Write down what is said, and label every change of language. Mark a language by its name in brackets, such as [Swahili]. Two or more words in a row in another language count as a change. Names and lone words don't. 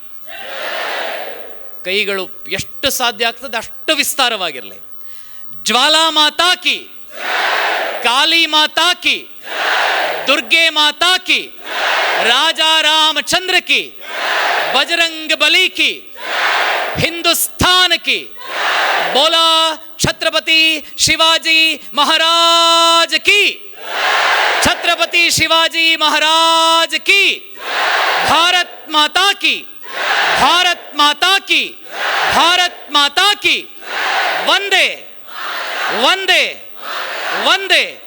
[Kannada] ಕೈಗಳು ಎಷ್ಟು ಸಾಧ್ಯ ಆಗ್ತದೆ ಅಷ್ಟು ವಿಸ್ತಾರವಾಗಿರಲಿ. [Hindi] ज्वाला माता की, काली माता की, दुर्गे माता की, राजा रामचंद्र की, बजरंग बली की, हिंदुस्तान की, बोला छत्रपति शिवाजी महाराज की, छत्रपति शिवाजी महाराज की, भारत माता की, भारत माता की, भारत माता की, वंदे वंदे वंदे.